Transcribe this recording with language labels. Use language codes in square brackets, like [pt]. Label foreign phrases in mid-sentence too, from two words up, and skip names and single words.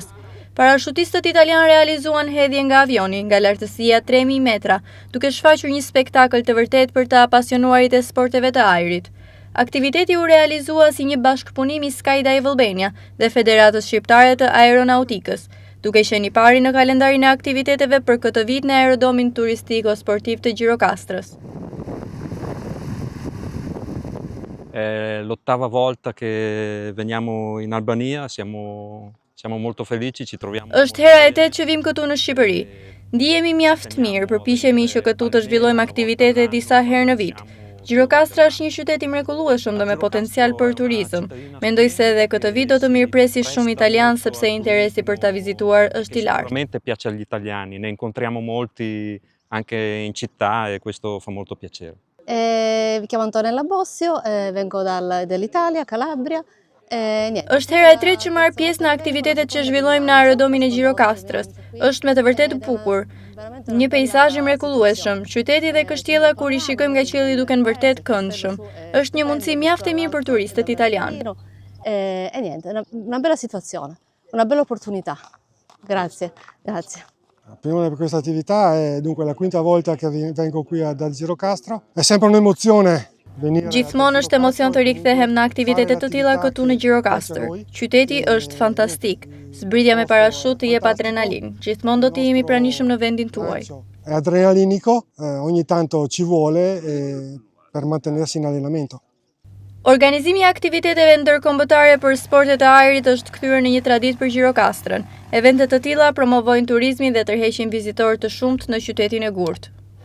[sq] Parashutistët italian realizuan hedhje nga avioni nga lartësia 3000 metra, duke shfaqur një spektakël të vërtet për të apasionuarit e sporteve të ajrit. Aktiviteti u realizua si një bashkëpunim i Skydive Albania dhe Federatës Shqiptare të Aeronautikës, duke qenë i pari në kalendarin e aktiviteteve për këtë vit në aerodomin turistico-sportiv të Gjirokastrës. [it] È l'ottava volta che veniamo in Albania, siamo molto felici, ci troviamo. [sq] Është hera e 8 që vim këtu në Shqipëri. Ndihemi mjaft mirë, përpiqemi që këtu të zhvillojmë aktivitete disa herë në vit. Gjirokastra është një qytet i mrekullueshëm dhe me potencial për turizëm. Mendoj se edhe këtë vit do të mirëpresi shumë italian sepse interesi për ta vizituar është i lartë. [it] Veramente piace agli italiani, ne incontriamo molti anche in città e questo fa molto piacere. Mi chiamo Antonella Bossio, vengo dall'Italia, Calabria. [sq] Është hera e 3 që marr pjesë në aktivitetet që zhvillojmë në aerodomin e Gjirokastrës. Është me të vërtetë bukur. Një peizazh i mrekullueshëm, qyteti dhe kështjella kur i shikojmë nga qielli duken vërtet këndshëm. Është një mundësi mjaft e mirë për turistët italianë. [it] E niente, una bella situazione, una bella opportunità. Grazie, grazie. Per me questa attività è dunque la quinta volta che vengo qui ad Gjirokastro. È sempre un'emozione. [sq] Gjithmonë është emocion të rikthehem në aktivitete të tilla këtu në Gjirokastër. Qyteti është fantastik. Zbritja me parashut të jep adrenalin. Gjithmonë do të jemi pranishëm në vendin tuaj. [it] È adrenalinico, ogni tanto ci vuole per mantenersi in allenamento. [sq] Organizimi i aktiviteteve ndërkombëtare për sportet e ajrit është kthyer në një traditë për Gjirokastrën. Eventet të tilla promovojnë turizmin dhe tërheqin vizitorë të shumtë në qytetin e Gurtë.